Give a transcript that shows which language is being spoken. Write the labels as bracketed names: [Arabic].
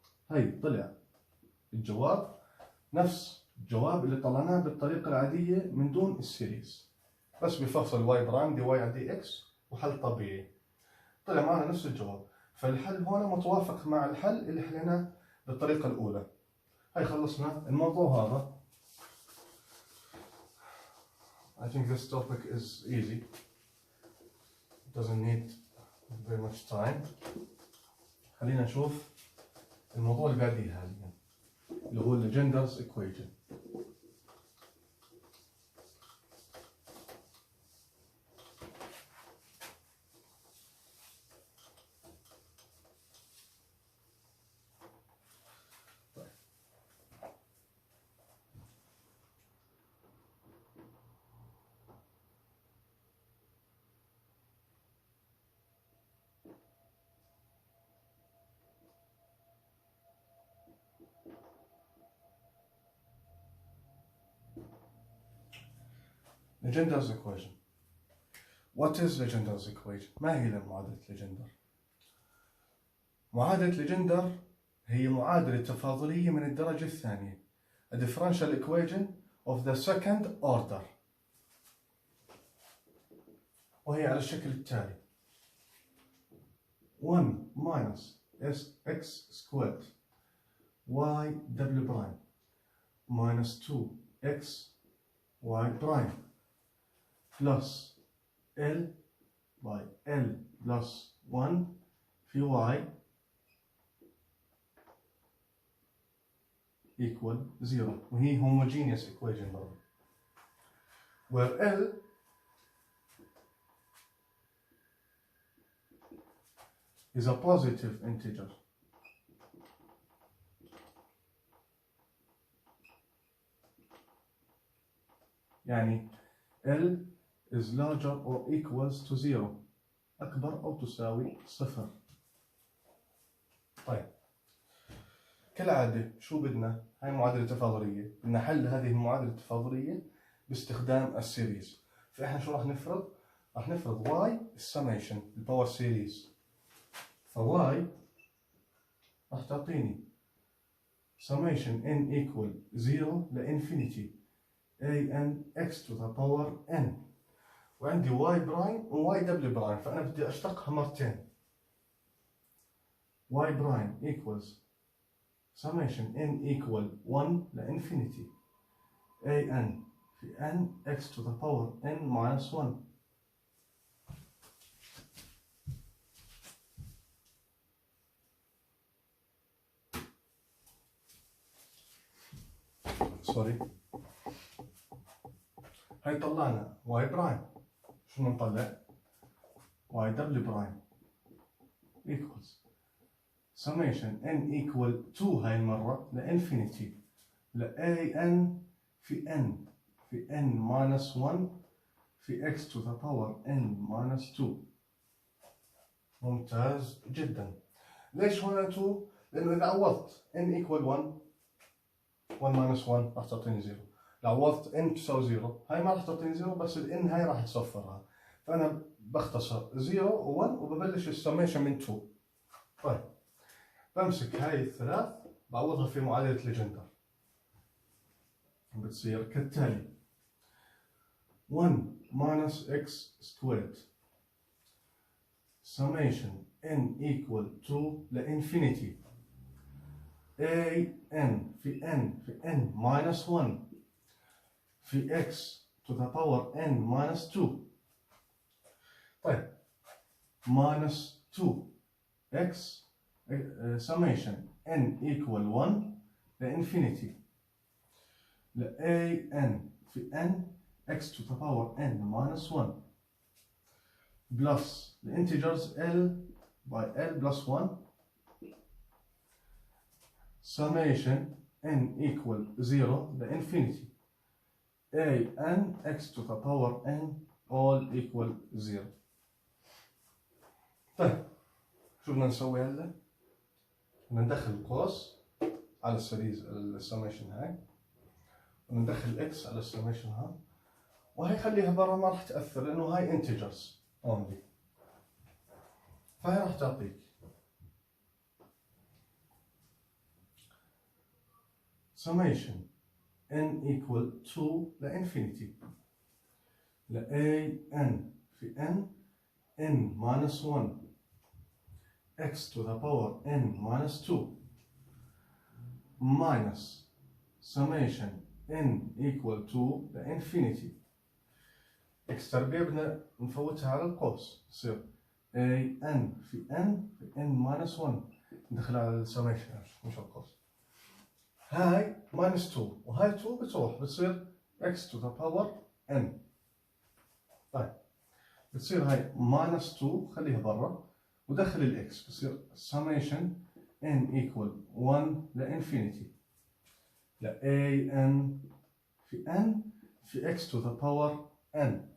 [Arabic] هي طلع الجواب نفس الجواب اللي طلعناه بالطريقة العادية من دون السيريز، بس بفصل واي برايم دي واي على دي اكس وحل طبيعي، طلع معنا نفس الجواب. فالحل هون متوافق مع الحل اللي حليناه بالطريقة الأولى. هاي خلصنا الموضوع هذا. [English] I think this topic is easy. It doesn't need very much time. [Arabic] خلينا نشوف الموضوع اللي بعديه حاليا اللي هو Legendre's equation. [English] Legendre's equation. What is Legendre's equation? [Arabic] ما هي معادلة ليجندر؟ معادلة ليجندر هي معادلة تفاضلية من الدرجة الثانية. [English] A differential equation of the second order. [Arabic] وهي على الشكل التالي: [English] 1 minus x squared y double prime minus 2x y prime plus L by L plus 1 في y equal 0، [Arabic] وهي [English] homogeneous equation [Arabic] برضه، [English] where L is a positive integer. يعني L is larger or equals to 0، [Arabic] أكبر أو تساوي [English] 0. [Arabic] طيب كالعادة شو بدنا؟ هاي معادلة تفاضلية، بدنا حل هذه المعادلة التفاضلية باستخدام السيريز. فإحنا شو راح نفرض؟ راح نفرض y السميشن الباور سيريز، فy راح تعطيني [English] summation n equal 0 [Arabic] لإنفينيتي [English] an x to the power n، [Arabic] وعندي y برايم و y دبل برايم، فأنا بدي أشتقها مرتين. [English] y prime equals summation n equal 1 لإنفينيتي an في n x to the power n minus 1. [Arabic] سوري، هاي طلعنا y برايم، شنو نطلع؟ [English] y double prime equals summation n equal 2 هاي المرة لإنفينيتي an في n في n minus 1 في x to the power n minus 2. [Arabic] ممتاز جدا. ليش هنا 2؟ لأنه إذا عوضت [English] n equal 1 minus 1 [Arabic] راح تعطيني 0. لو عوضت n تساوي 0 هاي ما راح تعطيني 0، بس ال n هاي راح تصفرها، فأنا بختصر 0 و 1 وببلش السميشن من 2. طيب بمسك هاي الثلاث بعوضها في معادلة ليجندر، بتصير كالتالي [English] 1 minus x squared summation n equal 2 لإنفينيتي an في n minus 1 في x to the power n minus 2. طيب minus 2x summation n equal 1 لإنفينيتي an في n x to the power n minus 1 plus the integers l by l plus 1 summation n equal 0 لإنفينيتي an x to the power n all equal 0. [Arabic] طيب شو بدنا نسوي هلا؟ بدنا ندخل القوس على السيريز السميشن هاي، وندخل الاكس على السميشن هاي، وهي خليها برا ما راح تأثر لأنه هاي [English] integers only, [Arabic] فهي راح تعطيك [English] summation n equal 2 لإنفينيتي an في n minus 1 x to the power n minus 2 [Arabic] minus summation n equal 2 لإنفينيتي x تربيع بدنا نفوتها على القوس، يصير an في n minus 1 ندخلها على السميشن مش القوس، هاي minus 2 وهاي 2 بتروح بتصير x to the power n. طيب بتصير هاي [English] minus 2 [Arabic] خليها برا ودخل الاكس، بصير [English] summation n equal 1 لإنفينيتي an في n في x to the power n